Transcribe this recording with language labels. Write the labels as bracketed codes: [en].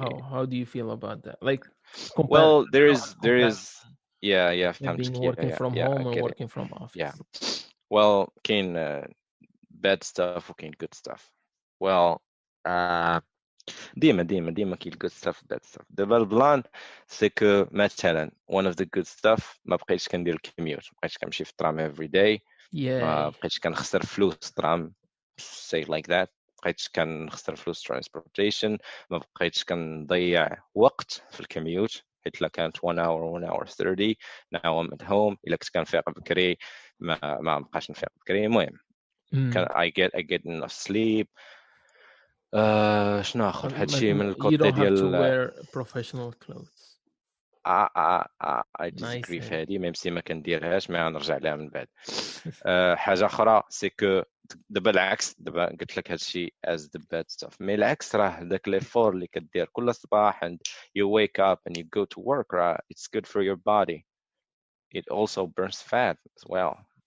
[en] How do you feel about that? Like well there is yeah being working from home and working from office. Yeah well [ar] كاين [en] bad stuff [ar] وكاين [en] good stuff. well [ar] ديما كاين [en] good stuff bad stuff. [ar] دابا البلان سي كو مثلا [en] one of the good stuff [ar] ما بقيتش كندير الكميوت، ما بقيتش كنمشي في الترام [en] every day. [ar] ما بقيتش كنخسر فلوس ترام [en] say like that. [ar] بقيتش كنخسر فلوس transportation. ما بقيتش كنضيع وقت في الكميوت حيت لا كانت [en] 1 hour 30 now I'm at home. [ar] الا كنت كنفيق بكري ما بقاش نفيق بكري. المهم كان [en] I get enough sleep. [ar] شنو اخر هادشي من الكوتي ديال [en] you don't have to wear professional clothes. I disagree [ar] في هادي ميم سي ما كنديرهاش ما غنرجع لها من بعد. حاجه اخرى سي كو دابا العكس. دابا قلت لك هادشي [en] as the bad stuff [ar] مي العكس راه داك ليفور اللي كدير كل صباح [en] and you wake up and you go to work راه it's good for your body. It also burns fat as well.